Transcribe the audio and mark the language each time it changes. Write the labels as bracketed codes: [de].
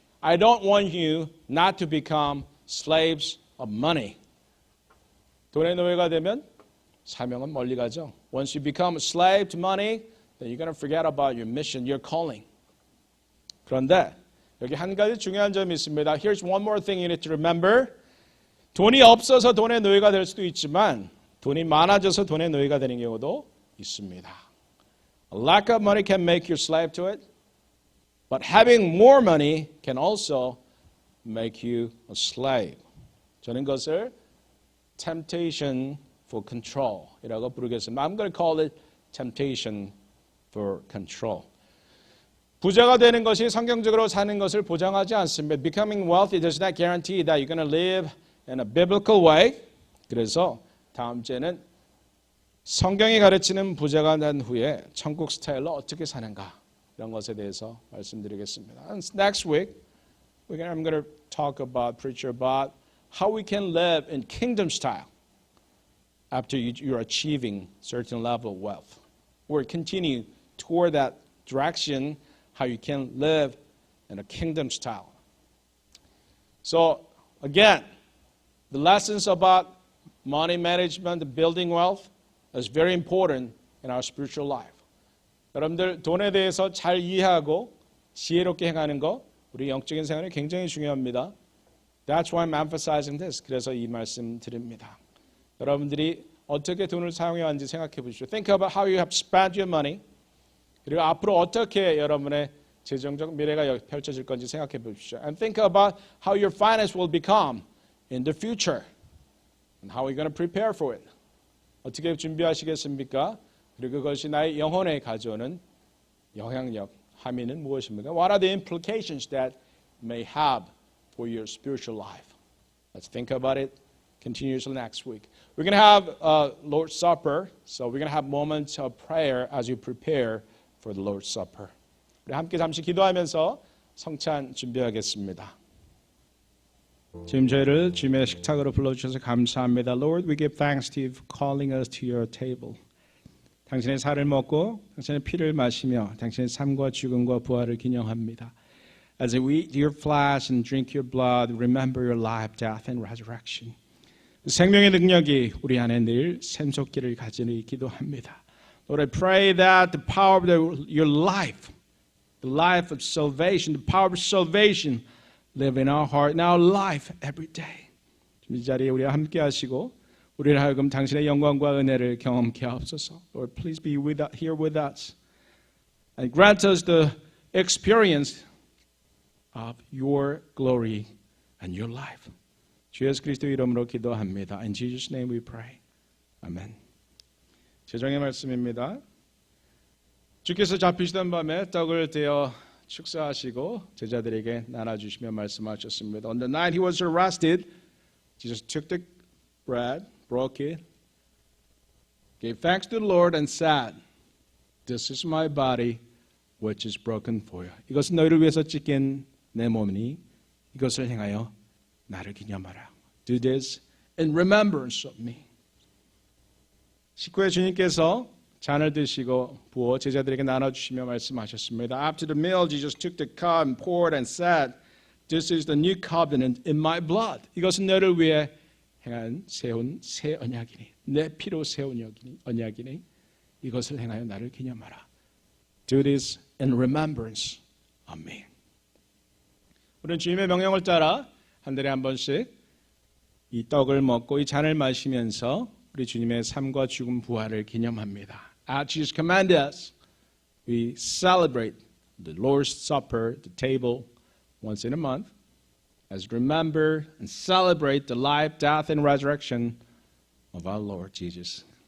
[en] I don't want you not to become slaves of money. [ko] 돈의 노예가 되면 사명은 멀리 가죠. [en] Once you become a slave to money, then you're going to forget about your mission, your calling. [ko] 그런데 여기 한 가지 중요한 점이 있습니다. [en] Here's one more thing you need to remember. [ko] 돈이 없어서 돈의 노예가 될 수도 있지만 돈이 많아져서 돈의 노예가 되는 경우도 있습니다. [en] A lack of money can make you slave to it, but having more money can also make you a slave. [ko] 저는 그것을 [en] temptation for control [ko] 이라고 부르겠습니다. [en] I'm going to call it temptation for control. [ko] 부자가 되는 것이 성경적으로 사는 것을 보장하지 않습니다. [en] Becoming wealthy does not guarantee that you're going to live in a biblical way. [ko] 그래서 다음 주에는 성경이 가르치는 부자가 된 후에 천국 스타일로 어떻게 사는가 이런 것에 대해서 말씀드리겠습니다. [en] And next week, I'm going to preach about how we can live in kingdom style after you're achieving certain level of wealth. Or continue toward that direction, how you can live in a kingdom style. So, again, the lessons about money management, building wealth, is very important in our spiritual life. [ko] 여러분들 돈에 대해서 잘 이해하고 지혜롭게 행하는 거 우리 영적인 생활에 굉장히 중요합니다. [en] That's why I'm emphasizing this. [ko] 그래서 이 말씀 드립니다. 여러분들이 어떻게 돈을 사용해 왔는지 생각해 보십시오. [en] Think about how you have spent your money. [ko] 그리고 앞으로 어떻게 여러분의 재정적 미래가 펼쳐질 건지 생각해 보십시오. [en] And think about how your finance will become in the future. And how are we going to prepare for it? [ko] 어떻게 준비하시겠습니까? 그리고 그것이 나의 영혼에 가져오는 영향력, 함의는 무엇입니까? [en] What are the implications that may have for your spiritual life? Let's think about it continuously next week. We're going to have Lord's Supper, so we're going to have moments of prayer as you prepare for the Lord's Supper. [ko] 우리 함께 잠시 기도하면서 성찬 준비하겠습니다. 지금 저희를 주님의 식탁으로 불러주셔서 감사합니다. [en] Lord, we give thanks to you for calling us to your table. [ko] 당신의 살을 먹고 당신의 피를 마시며 당신의 삶과 죽음과 부활을 기념합니다. [en] As we eat your flesh and drink your blood, remember your life, death, and resurrection. [ko] 생명의 능력이 우리 안에 늘 샘솟기를 가지니 기도합니다. [en] Lord, I pray that the power of your life, the life of salvation, the power of salvation live in our heart, in our life every day. [ko] 이 자리에 우리와 함께 하시고 우리를 하여금 당신의 영광과 은혜를 경험케 하옵소서. [en] Lord, please be here with us and grant us the experience of your glory and your life. [ko] 주 예수 그리스도 이름으로 기도합니다. [en] In Jesus' name we pray. [ko] 아멘. 제정의 말씀입니다. 주께서 잡히시던 밤에 떡을 떼어 축사하시고 제자들에게 나눠주시며 말씀하셨습니다. [en] On the night he was arrested, Jesus took the bread, broke it, gave thanks to the Lord and said, This is my body which is broken for you. [ko] 이것은 너희를 위해서 찢긴 내 몸이니 이것을 행하여 나를 기념하라. [en] Do this in remembrance of me. [ko] 식후에 주님께서 잔을 드시고 부어 제자들에게 나눠주시며 말씀하셨습니다. [en] After the meal, Jesus took the cup and poured and said, This is the new covenant in my blood. [ko] 이것은 너를 위해 세운 새 언약이니 내 피로 세운 언약이니 이것을 행하여 나를 기념하라. [en] Do this in remembrance of me. [ko] 우리는 주님의 명령을 따라 한 달에 한 번씩 이 떡을 먹고 이 잔을 마시면서 우리 주님의 삶과 죽음 부활을 기념합니다. [en] As Jesus commanded us, we celebrate the Lord's Supper, the table, once in a month, as we remember and celebrate the life, death, and resurrection of our Lord Jesus